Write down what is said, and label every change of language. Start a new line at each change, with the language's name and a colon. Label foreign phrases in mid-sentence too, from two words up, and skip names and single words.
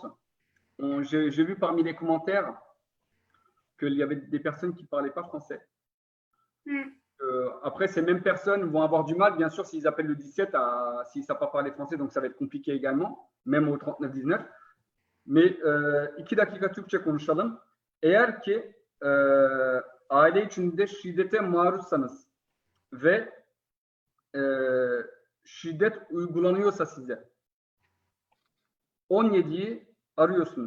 French: J'ai vu parmi les commentaires qu'il y avait des personnes qui ne parlaient pas français. Après, ces mêmes personnes vont avoir du mal, bien sûr, s'ils appellent le 17, s'ils ne savent pas parler français, donc ça va être compliqué également, même au 39-19.
Turkish: Mais iki dakika Türkçe konuşalım. Eğer ki aile içinde şiddete maruzsanız ve şiddet uygulanıyorsa size 17'yi arıyorsunuz.